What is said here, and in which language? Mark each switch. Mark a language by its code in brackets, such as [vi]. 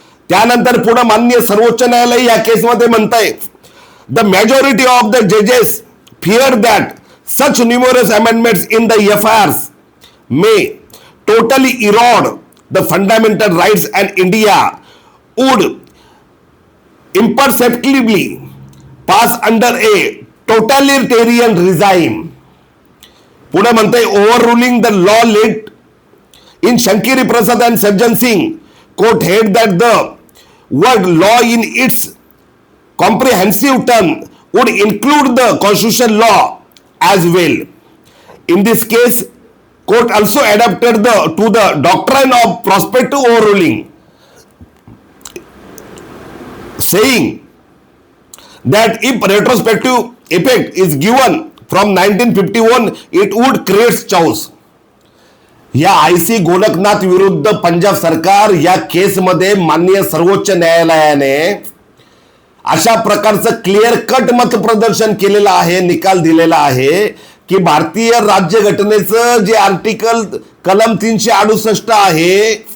[mr] त्यानंतर पुढे माननीय सर्वोच्च न्यायालय या केसमध्ये म्हणतंय [en] The majority of the जजेस fear that such numerous amendments in the एफआयआर्स may totally इरॉड the fundamental rights and India would imperceptibly pass under a totalitarian regime. [mr] पुढे म्हणते [en] overruling the law led in Shankiri Prasad and Sajjan Singh court held that the word law in its comprehensive term would include the constitutional law as well. In this case, court also adapted to the doctrine of prospective overruling, saying that if retrospective effect is given from 1951, it would create chaos. [mr] या IC Golaknath विरुद्ध पंजाब सरकार या केसमध्ये माननीय सर्वोच्च न्यायालयाने अशा प्रकारचं क्लिअर कट मत प्रदर्शन केलेलं आहे, निकाल दिलेला आहे की भारतीय राज्यघटनेचं जे आर्टिकल कलम 368 आहे